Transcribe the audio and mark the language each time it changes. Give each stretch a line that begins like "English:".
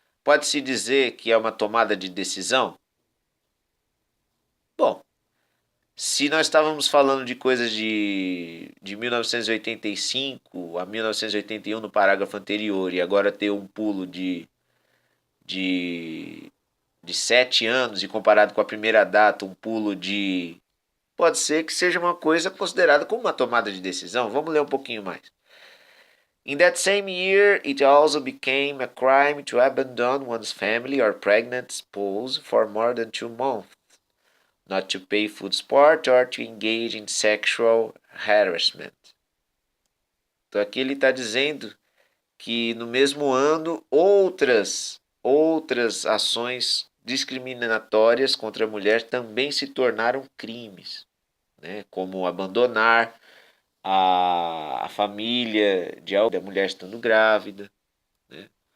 Portuguese: Pode-se dizer que é uma tomada de decisão? Bom, se nós estávamos falando de coisas de 1985 a 1981 no parágrafo anterior e agora ter um pulo de, de 7 anos e comparado com a primeira data um pulo de... Pode ser que seja uma coisa considerada como uma tomada de decisão. Vamos ler um pouquinho mais.
English: In that same year, it also became a crime to abandon one's family or pregnant spouse for more than 2 months, not to pay food support or to engage in sexual harassment.
Portuguese: Então aqui ele está dizendo que no mesmo ano outras ações discriminatórias contra a mulher também se tornaram crimes, né? Como abandonar a família da mulher estando grávida, né?